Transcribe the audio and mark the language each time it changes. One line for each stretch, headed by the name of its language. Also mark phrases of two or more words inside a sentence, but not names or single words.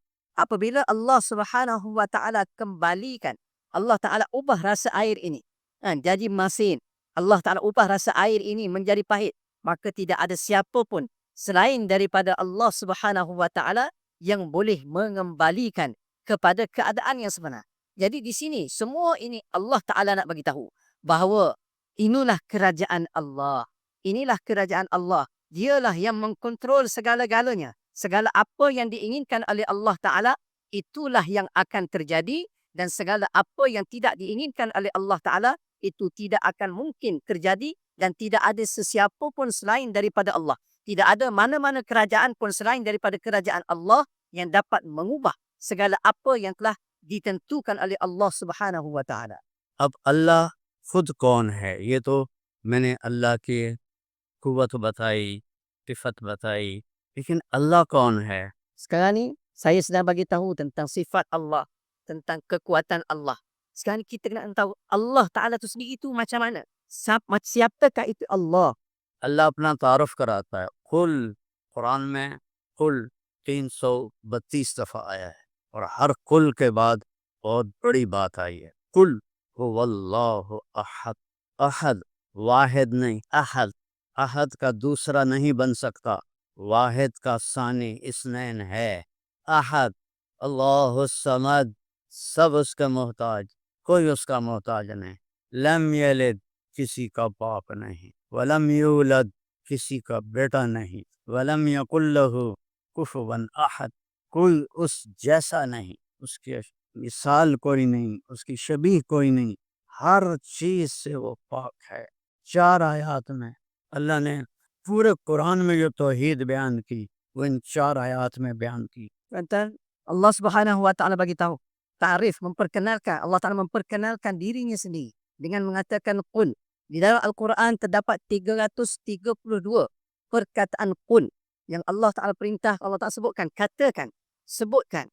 Malay: Apabila Allah
Arabic: سبحانه وتعالى
Malay: kembalikan, Allah Taala ubah rasa air ini jadi masin, Allah Taala ubah rasa air ini menjadi pahit, maka tidak ada siapa pun selain daripada Allah
Arabic: سبحانه وتعالى
Malay: yang boleh mengembalikan kepada keadaan yang sebenar. Jadi di sini semua ini Allah Ta'ala nak bagi tahu bahawa inilah kerajaan Allah. Inilah kerajaan Allah. Dialah yang mengkontrol segala-galanya. Segala apa yang diinginkan oleh Allah Ta'ala, itulah yang akan terjadi, dan segala apa yang tidak diinginkan oleh Allah Ta'ala, itu tidak akan mungkin terjadi, dan tidak ada sesiapa pun selain daripada Allah. Tidak ada mana-mana kerajaan pun selain daripada kerajaan Allah yang dapat mengubah segala apa yang telah ditentukan oleh Allah
Arabic: سبحانه وتعالى.
Urdu: اب اللہ خود کون ہے؟ یہ تو میں نے اللہ کی قوت بتائی، صفت بتائی، لیکن اللہ کون ہے؟
Malay: Sekarang ni saya sedang bagi tahu tentang sifat Allah, tentang kekuatan Allah. Sekarang ni kita kena tahu Allah Ta'ala tu sendiri tu macam mana? Siapakah itu Allah?
Urdu: اللہ اپنا تعارف کراتا ہے. قل، قرآن میں قل 332 دفعہ آیا ہے، اور ہر قل کے بعد بہت بڑی بات آئی ہے.
Arabic: قل هو اللہ احد.
Urdu: احد واحد نہیں، احد. احد کا دوسرا نہیں بن سکتا، واحد کا
Arabic: ثانی اثنین
Urdu: ہے.
Arabic: احد اللہ الصمد،
Urdu: سب اس کا محتاج، کوئی اس کا محتاج نہیں.
Arabic: لم یلد،
Urdu: کسی کا باپ نہیں،
Arabic: ولم یولد،
Urdu: کسی کا بیٹا نہیں،
Arabic: ولم یکن لہ کفوا احد،
Urdu: کوئی اس جیسا نہیں، اس کی مثال کوئی نہیں، اس کی شبیہ کوئی نہیں. ہر چیز سے وہ پاک ہے. 4 آیات میں اللہ نے پورے قرآن میں جو توحید بیان کی وہ ان 4 آیات میں بیان کی.
Malay: Tuan-tuan, Allah
Arabic: سبحانه وتعالى
Malay: bagi tahu, ta'rif, memperkenalkan, Allah Taala memperkenalkan dirinya sendiri dengan mengatakan qul. Di dalam Al-Quran terdapat 332 perkataan qul yang Allah Ta'ala perintah, Allah Ta'ala sebutkan, katakan, sebutkan.